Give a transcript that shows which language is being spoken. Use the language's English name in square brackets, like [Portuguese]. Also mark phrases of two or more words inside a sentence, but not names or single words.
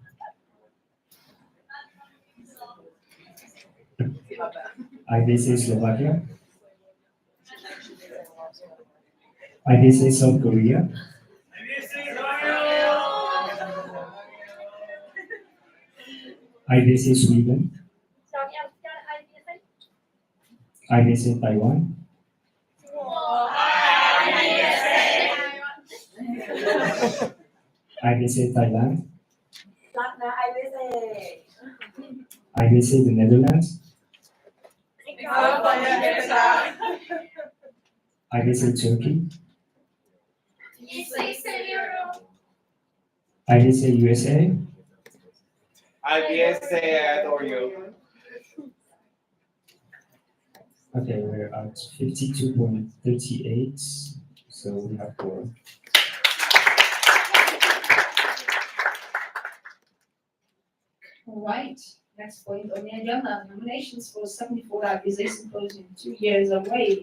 [English] IVSA Slovakia. IVSA South Korea. IVSA Sweden. IVSA Taiwan. IVSA Thailand. IVSA the Netherlands. IVSA Turkey. IVSA USA. IVSA, I adore you. Okay, we're at 52.38, so we have 4. All right, next point on the agenda, nominations for 74 IVSA Symposium, 2 years away.